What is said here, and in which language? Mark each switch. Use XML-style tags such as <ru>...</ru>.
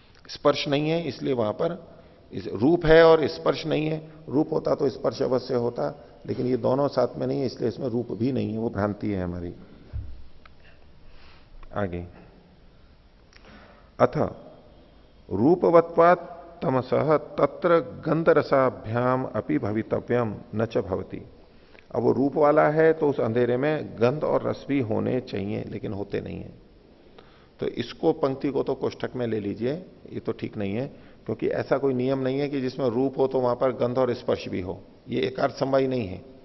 <hi>स्पर्श नहीं है, इसलिए वहां पर रूप है और स्पर्श नहीं है। रूप होता तो स्पर्श अवश्य होता, लेकिन ये दोनों साथ में नहीं है, इसलिए इसमें रूप भी नहीं है। वो भ्रांति है हमारी।</hi> <sa>आगे, अथ रूपवत्वात् तमसः तत्र गंधरसाभ्याम अपि भवितव्यम न च भवति।</sa> <hi>अब वो रूप वाला है तो उस अंधेरे में गंध और रस भी होने चाहिए, लेकिन होते नहीं है। तो इसको पंक्ति को तो कोष्ठक में ले लीजिए, ये तो ठीक नहीं है, क्योंकि ऐसा कोई नियम नहीं है कि जिसमें रूप हो तो वहां पर गंध और स्पर्श भी हो, ये एकार्थ संवाई नहीं है।</hi>